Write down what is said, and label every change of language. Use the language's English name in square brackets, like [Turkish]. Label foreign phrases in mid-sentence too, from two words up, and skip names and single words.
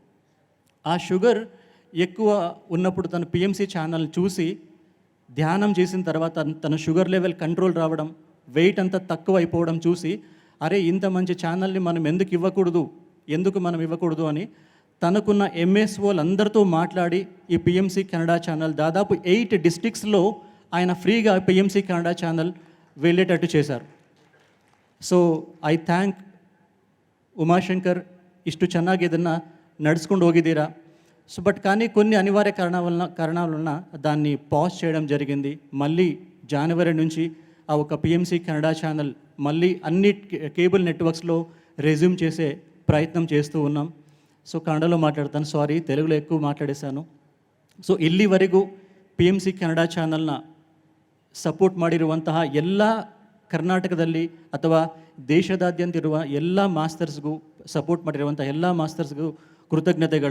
[Telugu] ఆ షుగర్ ఎక్కువ ఉన్నప్పుడు తను పిఎంసి ఛానల్ చూసి ధ్యానం చేసిన తర్వాత తన [English] sugar level control [Telugu] రావడం, వెయిట్ అంతా తక్కువ అయిపోవడం చూసి, అరే ఇంత మంచి ఛానల్ని మనం ఎందుకు మనం ఇవ్వకూడదు అని తనకున్న ఎంఎస్ఓలు అందరితో మాట్లాడి ఈ పిఎంసి కన్నడ ఛానల్ దాదాపు 8 డిస్ట్రిక్ట్స్లో ఆయన ఫ్రీగా పిఎంసి కన్నడ ఛానల్ వెళ్ళేటట్టు చేశారు. [English] so I thank [Kannada] ಉಮಾಶಂಕರ್, ಇಷ್ಟು ಚೆನ್ನಾಗಿ ಇದನ್ನು ನಡ್ಸ್ಕೊಂಡು ಹೋಗಿದ್ದೀರಾ. [English] so but [Telugu] కానీ కొన్ని అనివార్య కారణాల వలన దాన్ని పాజ్ చేయడం జరిగింది. మళ్ళీ జనవరి నుంచి ఆ ఒక పిఎంసి కన్నడ ఛానల్ మళ్ళీ అన్ని [English] cable networks [Telugu] రెజ్యూమ్ చేసే ప్రయత్నం చేస్తూ ఉన్నాం. [Kannada] ಸೊ ಕನ್ನಡలో ಮಾತಾಡ್ತಾನೆ, ಸಾರಿ ತೆಲುಗುలో ఎక్కువ ಮಾತಾಡಿಸಾನು. ಸೊ ಇಲ್ಲಿವರೆಗೂ PMC ಕನ್ನಡ ಚಾನಲ್ನ ಸಪೋರ್ಟ್ ಮಾಡಿರುವಂತಹ ಎಲ್ಲ ಕರ್ನಾಟಕದಲ್ಲಿ ಅಥವಾ ದೇಶದಾದ್ಯಂತ ಇರುವ ಎಲ್ಲ ಮಾಸ್ಟರ್ಸ್ಗೂ ಸಪೋರ್ಟ್ ಮಾಡಿರುವಂಥ ಎಲ್ಲ ಮಾಸ್ಟರ್ಸ್ಗೂ ಕೃತಜ್ಞತೆಗಳು.